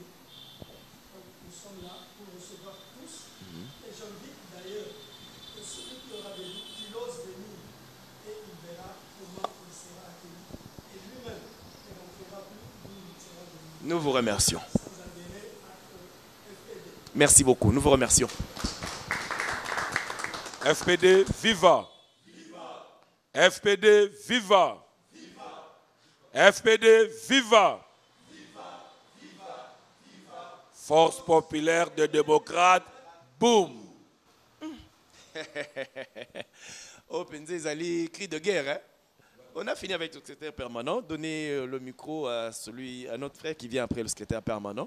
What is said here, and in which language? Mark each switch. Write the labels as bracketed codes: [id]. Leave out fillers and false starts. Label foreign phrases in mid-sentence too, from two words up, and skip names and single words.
[fr] Donc nous sommes là pour recevoir tous, et j'invite d'ailleurs que celui qui aura des doutes, qu'il ose venir, et il verra comment il sera accueilli. Et lui-même, il n'entrera plus d'où il sera venu. Nous vous remercions. Sans adhérer à FPD. Merci beaucoup, nous vous remercions. FPD, viva! FPD, viva! FPD, viva! Force populaire de démocrates, boum! Oh, Penzé Zali, cri de guerre. Hein? On a fini avec le secrétaire permanent. Donnez le micro à notre frère qui vient après le secrétaire permanent.